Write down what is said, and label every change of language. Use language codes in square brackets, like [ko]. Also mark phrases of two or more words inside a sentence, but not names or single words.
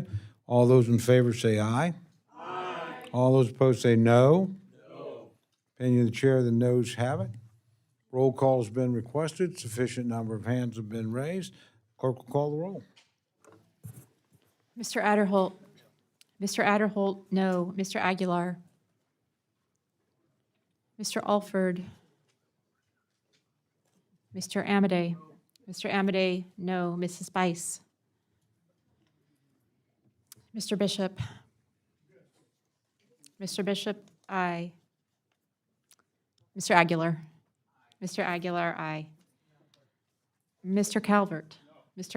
[en] All those in favor say aye. Aye. All those opposed say no. No. Opinion of the chair, the noes have it. Roll call has been requested. Sufficient number of hands have been raised. Clerk will call the roll. Mr. Adderholt. Mr. Adderholt, no. Mr. Aguilar. Mr. Alford. Mr. Amadei. Mr. Amadei, no. Mrs. Bice. Mr. Bishop. Mr. Bishop, aye. Mr. Aguilar. Mr. Aguilar, aye. Mr. Calvert. Mr.